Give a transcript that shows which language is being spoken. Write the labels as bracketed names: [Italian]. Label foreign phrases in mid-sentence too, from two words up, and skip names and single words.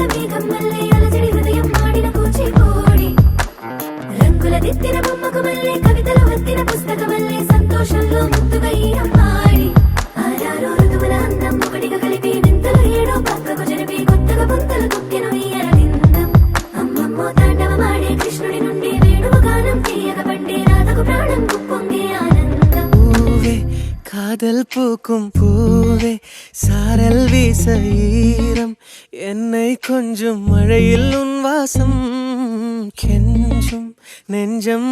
[Telugu] మేఘం మళ్ళీ అలజడి హృదయం మాడిన కూచిపూడి రంగుల దిద్దిన బొమ్మకు మళ్ళీ కవితలు వత్తిన పుస్తకం మళ్ళీ సంతోషంలో ముద్దుగా ఈ అమ్మాడి ఆరారో ఋతువుల అందం ఒకటిగా కలిపి వింతలు ఏడో పక్కకు జరిపి కొత్తగా పుంతలు తొక్కిన విందం అమ్మమ్మో తాండవమాడే కృష్ణుడి నుండి వేణువ గానం తీయగ పండే రాధకు ప్రాణం పొంగే ఆనందం [Tamil] பூவே காதல் பூக்கும் பூவே சாரல் வீச ஈரம் என்னை கொஞ்சம் மழையில் உன் வாசம் கெஞ்சும் நெஞ்சம்